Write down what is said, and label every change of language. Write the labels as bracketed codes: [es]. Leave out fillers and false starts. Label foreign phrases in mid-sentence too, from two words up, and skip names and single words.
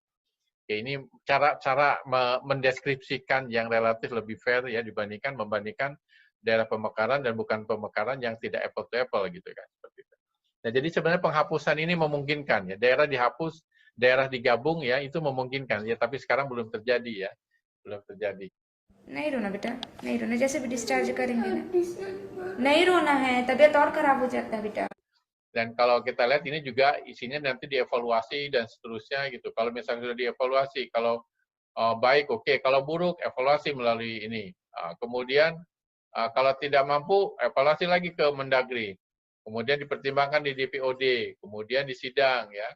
[id] Oke, ini cara mendeskripsikan yang relatif lebih fair ya membandingkan daerah pemekaran dan bukan pemekaran yang tidak [en] apple to apple [id] gitu kan seperti itu. Nah, jadi sebenarnya penghapusan ini memungkinkan ya, daerah dihapus, daerah digabung ya itu memungkinkan ya, tapi sekarang belum terjadi ya. Belum terjadi. [hi] नहीं रोना बेटा, नहीं रोना, जैसे भी डिस्चार्ज करेंगे ना, नहीं रोना है, तबीयत और खराब हो जाता है बेटा. [id] Dan kalau kita lihat ini juga isinya nanti dievaluasi dan seterusnya gitu. Kalau misalnya sudah dievaluasi, kalau baik, oke. Kalau buruk, evaluasi melalui ini. Kemudian kalau tidak mampu, evaluasi lagi ke Mendagri. Kemudian dipertimbangkan di DPOD, kemudian di sidang ya.